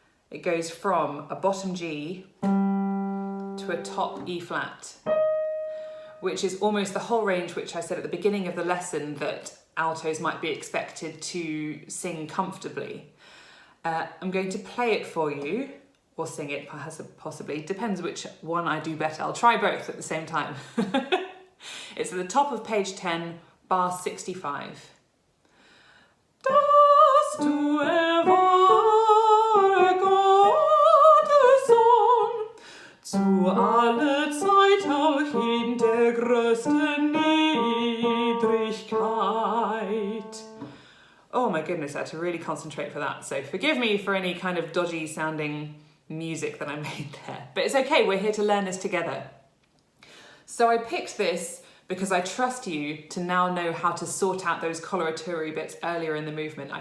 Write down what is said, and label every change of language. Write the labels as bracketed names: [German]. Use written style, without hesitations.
[English] It goes from a bottom G to a top E flat, which is almost the whole range which I said at the beginning of the lesson that altos might be expected to sing comfortably. I'm going to play it for you, or sing it possibly, depends which one I do better. I'll try both at the same time. It's at the top of page 10, bar 65. [German] Dass du Gottessohn, zu aller Zeit auch in der größten Niedrigkeit. [English] Oh my goodness, I had to really concentrate for that. So forgive me for any kind of dodgy sounding music that I made there. But it's okay, we're here to learn this together. So I picked this because I trust you to now know how to sort out those coloratura bits earlier in the movement.